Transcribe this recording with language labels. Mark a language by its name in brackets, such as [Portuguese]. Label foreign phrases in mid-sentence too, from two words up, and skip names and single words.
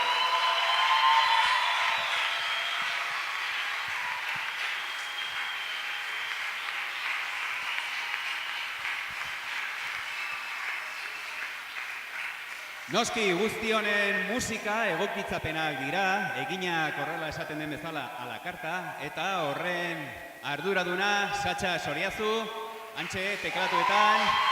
[Basque] Noski guzti honen musika egokitzapenak dira, eginak horrela esaten den bezala [Spanish] a la carta, [Basque] eta horren arduraduna Satxa Soriazu, hantxe teklatuetan.